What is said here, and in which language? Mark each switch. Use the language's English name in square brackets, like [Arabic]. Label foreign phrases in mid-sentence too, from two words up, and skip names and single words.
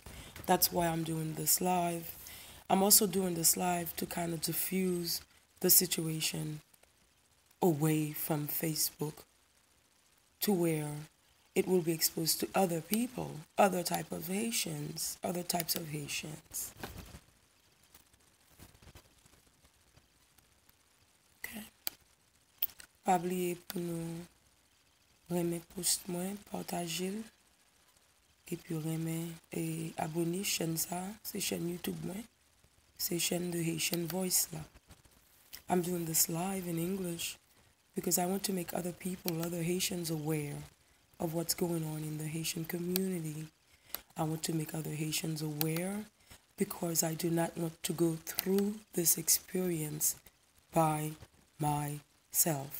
[English] That's why I'm doing this live. I'm also doing this live to kind of diffuse the situation away from Facebook to where it will be exposed to other people, other types of Haitians. Okay. [Haitian Creole] Pa bliye pou nou reme post mwen, partajil, epi reme abone chen sa, se chen YouTube mwen, se chen The Haitian Voice la. [English] I'm doing this live in English because I want to make other people, other Haitians aware of what's going on in the Haitian community. I want to make other Haitians aware because I do not want to go through this experience by myself.